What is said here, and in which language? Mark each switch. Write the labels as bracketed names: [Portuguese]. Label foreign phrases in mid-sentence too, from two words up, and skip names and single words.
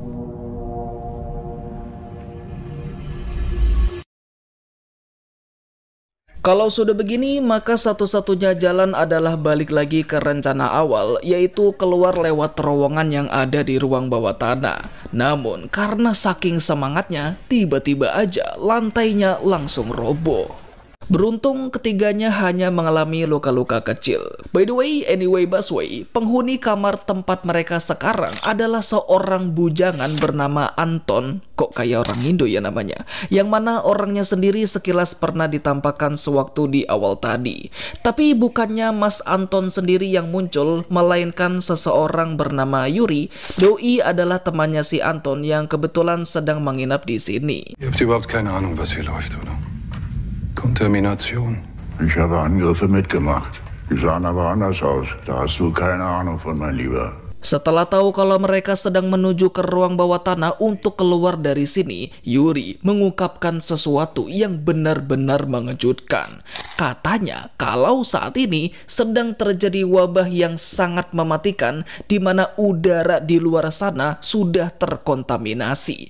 [Indonesian] Kalau sudah begini, maka satu-satunya jalan adalah balik lagi ke rencana awal, yaitu keluar lewat terowongan yang ada di ruang bawah tanah. Namun, karena saking semangatnya, tiba-tiba aja lantainya langsung roboh. Beruntung ketiganya hanya mengalami luka-luka kecil. [English] By the way, anyway [Indonesian] busway, penghuni kamar tempat mereka sekarang adalah seorang bujangan bernama Anton. Kok kayak orang Indo ya namanya? Yang mana orangnya sendiri sekilas pernah ditampakkan sewaktu di awal tadi. Tapi bukannya Mas Anton sendiri yang muncul, melainkan seseorang bernama Yuri. Doi adalah temannya si Anton yang kebetulan sedang menginap di sini. [German] Ihr habt überhaupt keine Ahnung, was hier läuft, oder? Kontamination. Ich habe Angriffe mitgemacht. Die sahen aber anders aus. Da hast du keine Ahnung von, mein Lieber. [Indonesian] Setelah tahu kalau mereka sedang menuju ke ruang bawah tanah untuk keluar dari sini, Yuri mengungkapkan sesuatu yang benar-benar mengejutkan. Katanya kalau saat ini sedang terjadi wabah yang sangat mematikan, di mana udara di luar sana sudah terkontaminasi.